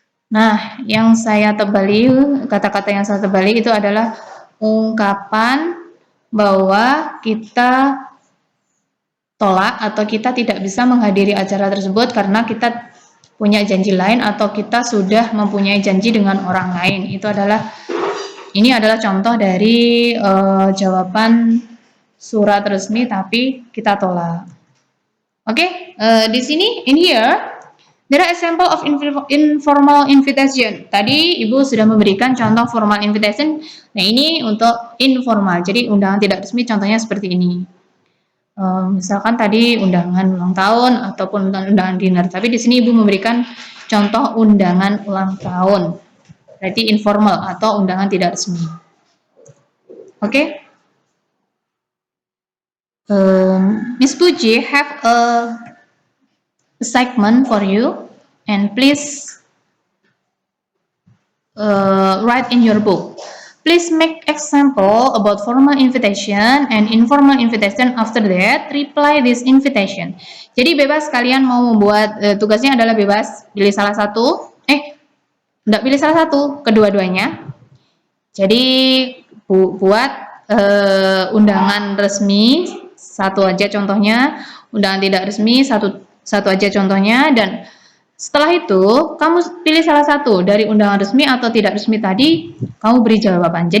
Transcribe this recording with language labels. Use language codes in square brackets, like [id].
[id] Nah, yang saya tebali, kata-kata yang saya tebali itu adalah ungkapan bahwa kita tolak atau kita tidak bisa menghadiri acara tersebut karena kita punya janji lain atau kita sudah mempunyai janji dengan orang lain. Ini adalah contoh dari jawaban surat resmi tapi kita tolak. Oke, di sini [en] in here There are example of informal invitation. [id] Tadi Ibu sudah memberikan contoh formal invitation. Nah, ini untuk informal. Jadi undangan tidak resmi contohnya seperti ini. Misalkan tadi undangan ulang tahun ataupun undangan dinner. Tapi di sini Ibu memberikan contoh undangan ulang tahun. Berarti informal atau undangan tidak resmi. Oke? [en] Miss Puji have a assignment for you, and please write in your book. Please make example about formal invitation and informal invitation. After that, reply this invitation. [id] Jadi bebas, kalian mau membuat tugasnya adalah bebas, pilih salah satu. Enggak pilih salah satu, kedua-duanya. Jadi buat undangan resmi satu aja contohnya, undangan tidak resmi satu aja contohnya, dan setelah itu kamu pilih salah satu dari undangan resmi atau tidak resmi tadi, kamu beri jawaban.